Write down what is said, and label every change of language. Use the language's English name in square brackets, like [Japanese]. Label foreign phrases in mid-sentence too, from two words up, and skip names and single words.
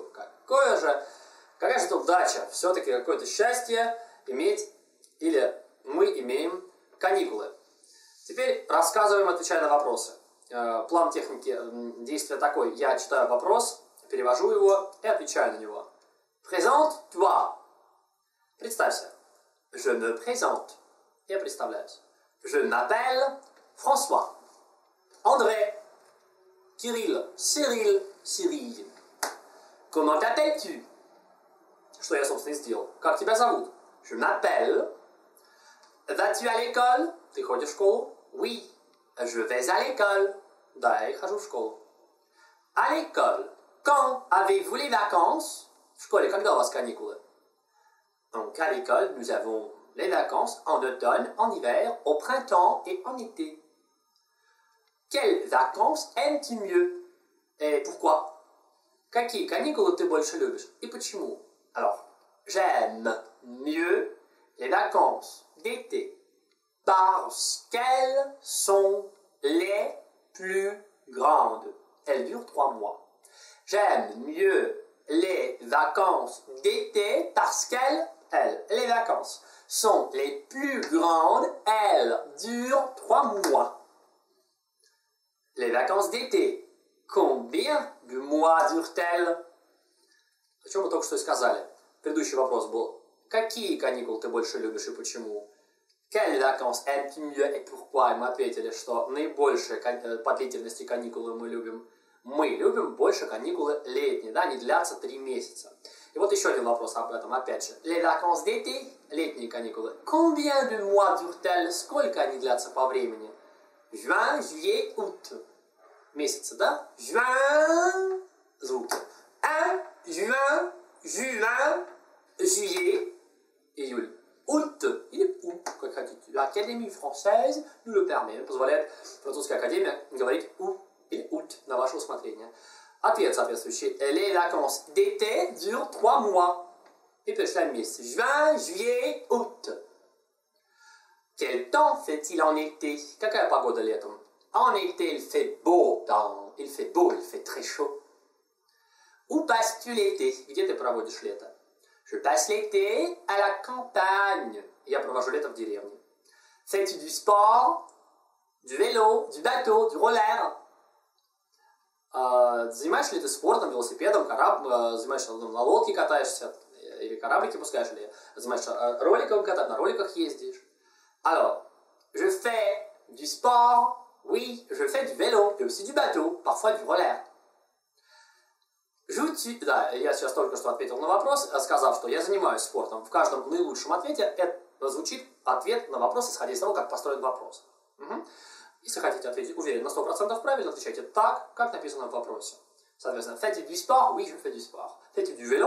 [Russian] Какая же тут дача? Все-таки какое-то счастье иметь, или мы имеем каникулы. Теперь рассказываем, отвечая на вопросы. План техники действия такой. Я читаю вопрос, перевожу его и отвечаю на него. [French] Présente-toi. Представься. Je me présente. [Russian] Я представляюсь. [French] Je m'appelle François. André. Кирилл, Cyril, Cyril. Comment t'appelles-tu? [Russian] Что я, собственно, и сделал. Как тебя зовут? [French] Je m'appelle. Vas-tu à l'école? [Russian] Ты ходишь в школу? [French] Oui. Je vais à l'école. [Russian] Да, я хожу в школу. [French] À l'école. Quand avez-vous les vacances? [Russian] В школе, когда у вас каникулы? [French] Donc, à l'école, nous avons les vacances en automne, en hiver, au printemps et en été. Quelles vacances aimes-tu mieux? Et pourquoi? [Russian] Какие каникулы ты больше любишь? И почему? [French] Alors, j'aime mieux les vacances d'été parce qu'elles sont les plus grandes. Elles durent 3 mois. J'aime mieux les vacances d'été parce qu'elles, les vacances, sont les plus grandes. Elles durent 3 mois. Les vacances d'été. Combien de mois durent-elles? [Russian] О чем мы только что и сказали. Предыдущий вопрос был. Какие каникулы ты больше любишь и почему? [French] Quelles vacances aimes-tu mieux et pourquoi? [Russian] И мы ответили, что наибольшие по длительности каникулы мы любим. Мы любим больше каникулы летние, да, они длятся 3 месяца. И вот еще один вопрос об этом, опять же. [French] Les vacances d'été, [Russian] летние каникулы. [French] Combien de mois durent-elles? [Russian] Сколько они длятся по времени? [French] Juin, juillet, août. [Russian] Месяцы, да? [French] Juin, звуки. Juin, juillet, июль. Août, [Russian] или août, как хотите. [French] L'Académie française nous le permet. [Russian] Позволяет французская академия говорить août или août на ваше усмотрение. Ответ соответствующий. [French] Les vacances d'été durent 3 mois. [Russian] И перечисляем месяцы. [French] Juin, juillet, août. Quel temps fait-il en été? [Russian] Какая погода летом? [French] En été, il fait beau temps. Il fait beau, il fait très chaud. Où passes-tu l'été? [Russian] Где ты проводишь лето? [French] Je passe l'été à la campagne. [Russian] Я провожу лето в деревне. [French] Fais-tu du sport? Du vélo, du bateau, du roller? [Russian] Занимаешься ли ты спортом, велосипедом, занимаешься на лодке катаешься, или кораблики пускаешь, или занимаешься роликом катать, на роликах ездишь? [French] Alors, je fais du sport, oui, je fais du vélo, et aussi du bateau, parfois du roller. [Russian] Да, я сейчас только что ответил на вопрос, сказав, что я занимаюсь спортом. В каждом наилучшем ответе это звучит ответ на вопрос, исходя из того, как построен вопрос. Угу. Если хотите ответить уверенно, 100% правильно, отвечайте так, как написано в вопросе. Соответственно, [French] fais-tu du sport? Oui, je fais du sport. Fais-tu du vélo?